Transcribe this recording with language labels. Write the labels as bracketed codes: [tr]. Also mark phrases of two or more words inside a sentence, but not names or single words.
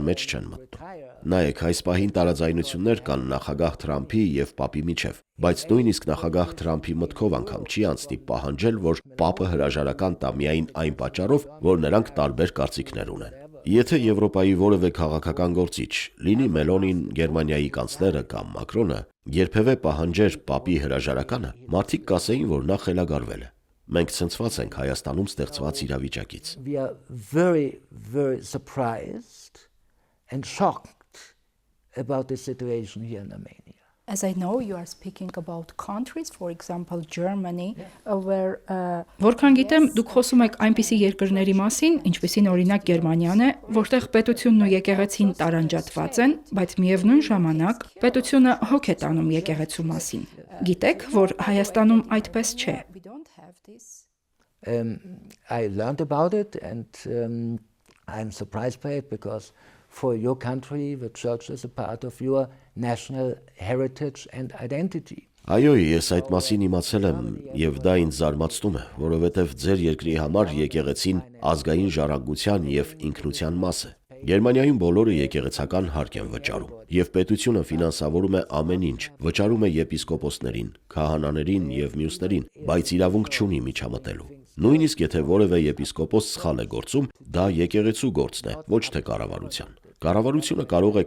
[hy] մեջ չեն մտնում։ Նայեք, այս պահին տարաձայնություններ կան նախագահ Թրամփի եւ Պապի միջև, բայց նույնիսկ նախագահ Թրամփի մտքով անգամ չի անցնի պահանջել, որ Պապը հրաժարական տա միայն այն պատճառով, որ նրանք տարբեր կարծիքներ ունեն։ Եթե Եվրոպայի որևէ քաղաքական գործիչ, լինի Մելոնին, Գերմանիայի կանցլերը կամ Մակրոնը, երբևէ պահանջեր Պապի հրաժարականը, մարդիկ կասեին, որ նա խելագարվել է։ Մենք ցնցված ենք Հայաստանում ստեղծված իրավիճակից։ [en] We are very, very surprised and shocked about the situation here in Armenia. As I know, you are speaking about countries, for example, Germany, where [hy] Որքան գիտեմ, դուք խոսում եք այնպիսի երկրների մասին, ինչպիսին օրինակ Գերմանիան է, որտեղ պետությունն ու եկեղեցին տարանջատված են, բայց միևնույն ժամանակ պետությունը հոգ է տանում եկեղեցու մասին։ Գիտեք, որ Հայաստանում այդպես չէ։ [en] we don't have this. I learned about it and I'm surprised by it because for your country, the church is a part of your national heritage and identity. [hy] Այո, ես այդ մասին իմացել եմ եւ դա ինձ զարմացնում է, որովհետեւ ձեր երկրի համար եկեղեցին ազգային ժառանգության եւ ինքնության մաս է։ Գերմանիայում բոլորը եկեղեցական հարկ են վճարում եւ պետությունը ֆինանսավորում է ամեն ինչ, վճարում է եպիսկոպոսներին, քահանաներին եւ մյուսներին, բայց իրավունք չունի միջամտելու։ Նույնիսկ եթե որևէ եպիսկոպոս սխալ է գործում, դա եկեղեցու գործն է, ոչ թե կառավարության։ Կառավարությունը կարող է